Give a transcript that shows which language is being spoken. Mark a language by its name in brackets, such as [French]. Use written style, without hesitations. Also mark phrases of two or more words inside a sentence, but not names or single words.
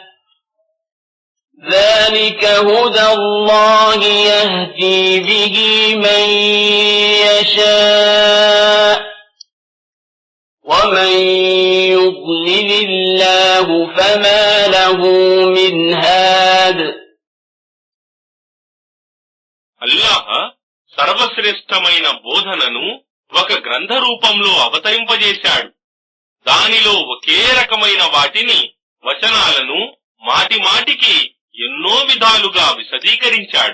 [Arabic] ذلك هدى الله يهدي به من يشاء ومن يضلل الله فما له من هاد. [Telugu] అల్లాహ్ సర్వశ్రేష్టమైన బోధనను ఒక గ్రంథ రూపంలో అవతరింపజేశాడు. దానిలో ఒకే రకమైన వాటిని వచనాలను మాటిమాటికి ఎన్నో విధాలుగా విశదీకరించాడు.